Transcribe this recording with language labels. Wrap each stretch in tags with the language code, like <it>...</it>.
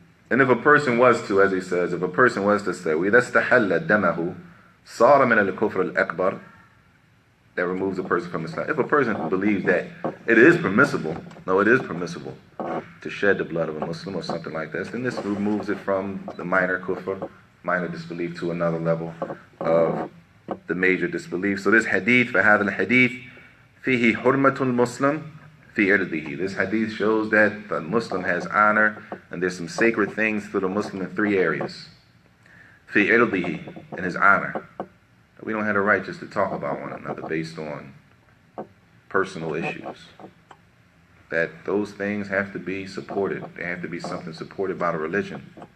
<en>And if a person was to, as he says, if a person was to say,</en> <ar>وَإِذَا اسْتَحَلَّ دَمَهُ صَارَ مِنَ الْكُفْرِ الْأَكْبَرِ,</ar> <en>that removes a person from Islam. If a person believes that it is permissible, no, it is permissible to shed the blood of a Muslim or something like this, then this removes it from the minor kufr, minor disbelief, to another level of the major disbelief. So this hadith,</en> <ar>فَهَذَا الْحَدِيث فِيهِ حُرْمَةُ الْمُسْلِمِ فِي إِرْضِهِ.</ar> <en>This hadith shows that the Muslim has honor, and there's some sacred things to the Muslim in three areas.</en> <ar>فِي إِرْضِهِ,</ar> <en>in his honor. We don't have the right just to talk about one another based on personal issues. That those things have to be supported. They have to be something supported by the religion.</en>